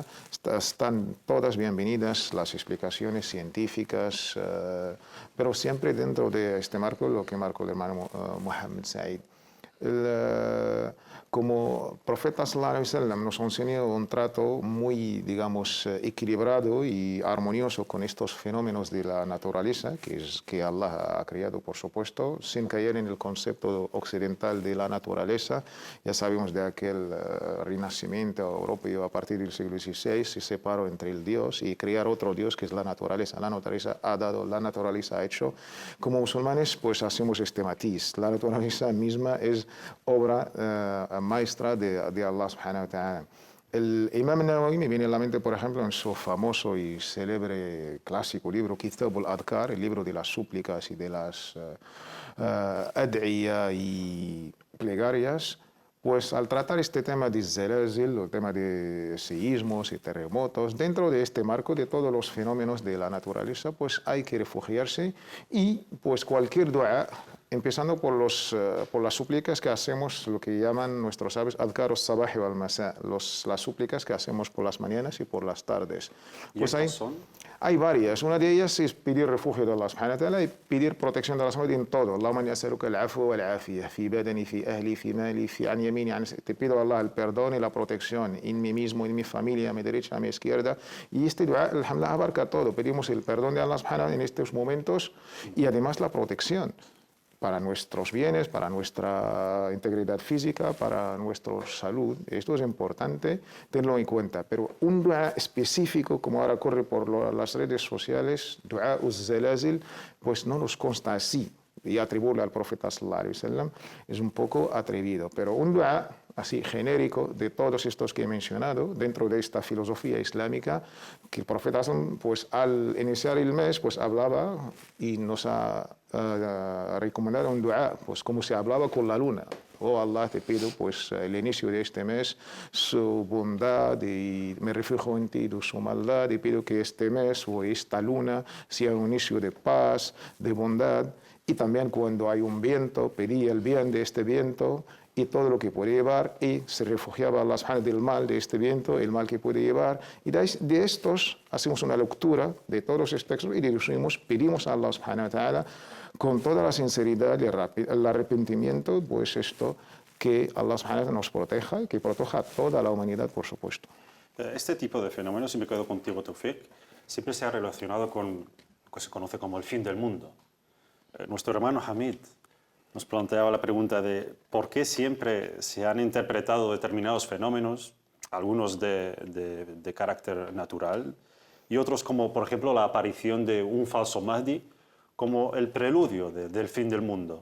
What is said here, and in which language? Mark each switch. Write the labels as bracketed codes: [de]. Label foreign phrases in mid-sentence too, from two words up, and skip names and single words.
[es] Están todas bienvenidas las explicaciones científicas, pero siempre dentro de este marco, lo que marcó el hermano Muhammad Said. Como profeta [ar] صلى الله عليه وسلم [es] nos enseñó un trato muy, digamos, equilibrado y armonioso con estos fenómenos de la naturaleza, que Allah ha creado, por supuesto, sin caer en el concepto occidental de la naturaleza. Ya sabemos de aquel renacimiento europeo a partir del siglo XVI, se separó entre el Dios y crear otro Dios que es la naturaleza. La naturaleza ha dado, la naturaleza ha hecho. Como musulmanes, pues hacemos este matiz. La naturaleza misma es obra maestra de Allah [ar] سبحانه وتعالى. [es] El Imam Nawawi me viene a la mente, por ejemplo, en su famoso y célebre clásico libro Kitab al-Adkar, el libro de las súplicas y de las ad'iyah y plegarias, pues al tratar este tema de zelazil, el tema de seísmos y terremotos, dentro de este marco de todos los fenómenos de la naturaleza, pues hay que refugiarse y pues cualquier dua, empezando por las súplicas que hacemos, lo que llaman nuestros sabios [ar] أذكار الصباح والمساء, [es] las súplicas que hacemos por las mañanas y por las tardes. Pues hay varias. Una de ellas es pedir refugio de Allah [ar] سبحانه وتعالى [es] y pedir protección de Allah [ar] سبحانه وتعالى [es] en todo. [ar] اللهم إني أسألك العفو والعافية في بدني، في أهلي، في مالي، في عن يميني. [es] Te pido a Allah el perdón y la protección en mí mismo, en mi familia, a mi derecha, a mi izquierda. Y este dua, alhamdulillah, abarca todo. Pedimos el perdón de Allah [ar] سبحانه وتعالى [es] en estos momentos y además la protección para nuestros bienes, para nuestra integridad física, para nuestra salud. Esto es importante tenerlo en cuenta. Pero un dua específico, como ahora corre por las redes sociales, [ar] دعاء الزلازل, [es] pues no nos consta así. Y atribuirle al profeta [ar] صلى الله عليه وسلم [es] es un poco atrevido. Pero un dua así genérico de todos estos que he mencionado, dentro de esta filosofía islámica, que el profeta, pues al iniciar el mes, pues hablaba y nos ha recomendado un dua, pues como se hablaba con la luna. Oh Allah, te pido pues el inicio de este mes, su bondad, y me refugio en ti de su maldad, y pido que este mes o esta luna sea un inicio de paz, de bondad. Y también cuando hay un viento, pedía el bien de este viento y todo lo que puede llevar, y se refugiaba a Allah subhanahu del mal de este viento, el mal que puede llevar. Y de estos hacemos una lectura de todos estos textos y deducimos, pedimos a Allah [ar] سبحانه وتعالى [es] con toda la sinceridad y el arrepentimiento, pues esto, que Allah [ar] سبحانه وتعالى [es] nos proteja y que proteja a toda la humanidad, por supuesto. Este tipo de fenómenos, y me quedo contigo, Tawfiq, siempre se ha relacionado con lo que se conoce como el fin del mundo. Nuestro hermano Hamid nos planteaba la pregunta de por qué siempre se han interpretado determinados fenómenos, algunos de carácter natural y otros como, por ejemplo, la aparición de un falso Mahdi, como el preludio del fin del mundo.